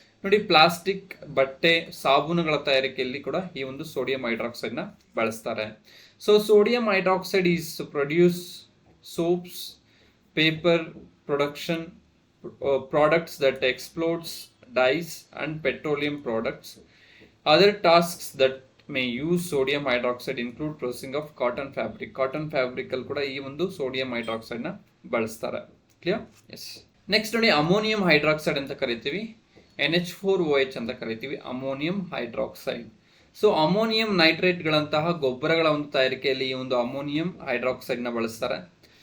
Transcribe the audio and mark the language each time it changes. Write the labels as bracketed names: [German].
[Kannada] ನೋಡಿ, ಪ್ಲಾಸ್ಟಿಕ್, ಬಟ್ಟೆ, ಸಾಬೂನುಗಳ ತಯಾರಿಕೆಯಲ್ಲಿ ಕೂಡ ಈ ಒಂದು ಸೋಡಿಯಂ ಹೈಡ್ರಾಕ್ಸೈಡ್ ನ ಬಳಸ್ತಾರೆ. [English] So sodium hydroxide is produce soaps, paper production, products that explodes, dyes and petroleum products. Other tasks that may use sodium hydroxide include processing of cotton fabric. [Kannada] Cotton fabric ಅಲ್ಲಿ ಕೂಡ ಈ ಒಂದು sodium hydroxide ನ ಬಳಸ್ತಾರೆ. Clear? S. Next ನೋಡಿ, ammonium hydroxide ಅಂತ ಕರಿತೀವಿ, NH4OH ಅಂತ ಕರಿತೀವಿ, ಅಮೋನಿಯಂ ಹೈಡ್ರಾಕ್ಸೈಡ್. ಸೊ ಅಮೋನಿಯಂ ನೈಟ್ರೇಟ್ಗಳಂತಹ ಗೊಬ್ಬರಗಳ ಒಂದು ತಯಾರಿಕೆಯಲ್ಲಿ ಈ ಒಂದು ಅಮೋನಿಯಂ ಹೈಡ್ರಾಕ್ಸೈಡ್ ನ ಬಳಸ್ತಾರೆ.